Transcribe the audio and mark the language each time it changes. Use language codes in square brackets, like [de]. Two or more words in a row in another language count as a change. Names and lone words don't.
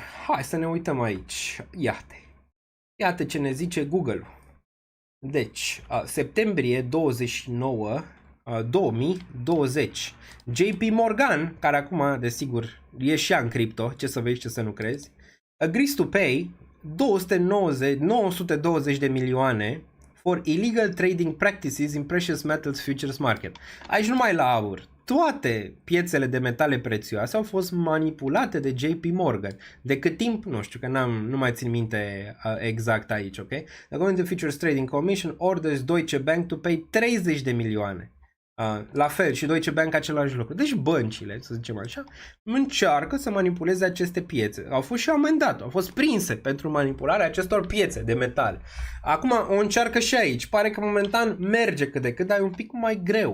[ro] Hai să ne uităm aici. Iată ce ne zice Google. Deci, septembrie 29, 2020. JP Morgan, care acum, desigur, e și ea în cripto, ce să vezi, ce să nu crezi, [en] agrees to pay 920 [ro] de milioane [en] for illegal trading practices in precious metals futures market. [ro] Aici numai la aur. Toate piețele de metale prețioase au fost manipulate de JP Morgan. De cât timp? Nu știu, că nu mai țin minte exact aici, ok? [en] The Government Futures Trading Commission orders Deutsche Bank to pay 30 [ro] de milioane. La fel și Deutsche Bank același lucru. Deci băncile, să zicem așa, încearcă să manipuleze aceste piețe. Au fost și amendate, au fost prinse pentru manipularea acestor piețe de metal. Acum o încearcă și aici. Pare că momentan merge cât de cât, dar e un pic mai greu.